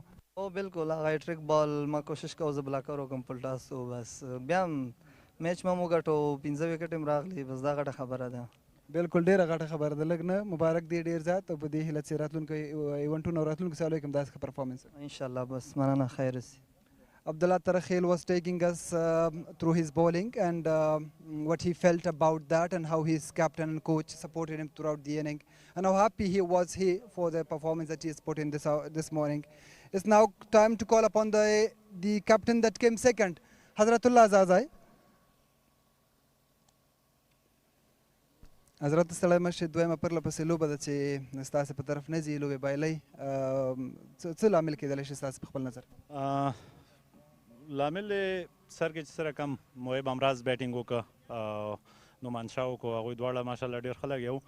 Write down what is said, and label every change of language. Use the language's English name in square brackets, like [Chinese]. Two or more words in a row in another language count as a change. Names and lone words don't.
[Pashto] او بلکل هغه [English] hat-trick ball [Pashto] ما کوشش کوم زه بلاکر وکړم [English] full toss [Pashto] و، بس بیا هم میچ ما وګټو، 15 وکټ هم راغلي، بس دا غټه خبره ده. بلکل ډېره غټه خبره ده، لږ نه مبارک دی ډېر زیات، او په دې هیله چې راتلونکي ایونټونو او راتلونکو سیالیو کې هم داسې ښه پرفارمنس انشاءالله. بس مننه خیر اوسې. [English] Abdullah Tarakhil was taking us through his bowling and what he felt about that and how his captain and coach supported him throughout the inning and how happy he was for the performance that he has put in this morning. It's now time to call upon the captain that came second, Hazratullah Azazai. [Pashto] حضرت ستړی مه شې، دویمه پرله پسې لوبه ده چې ستاسې په طرف نه ځي، لوبې بایلۍ، څه لامل کېدلی شي ستاسې په خپل نظر؟ لامل سر کې چې سره کم محب امراض بیټینګ وکړه، نعمان شاه وکړو، هغوی دواړه ماشاءالله ډېر ښه لګیا وو.